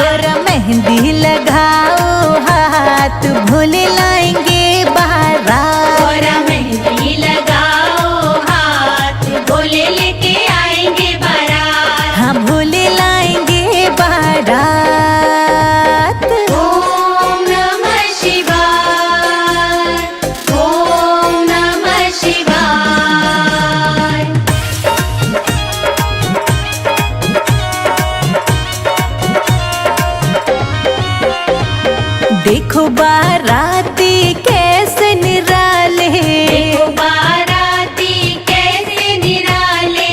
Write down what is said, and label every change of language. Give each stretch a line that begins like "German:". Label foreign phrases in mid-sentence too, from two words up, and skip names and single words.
Hindi: गौरा मेहंदी लगाओ हाथ, भोले लाएंगे बारात। गौरा मेहंदी लगाओ हाथ, भोले लेके आएंगे बारात। हाँ भोले लाएंगे बारात।
Sanskrit: ओम नमः शिवाय, ओम नमः शिवाय।
Hindi: देखो बाराती कैसे निराले, देखो बाराती कैसे निराले।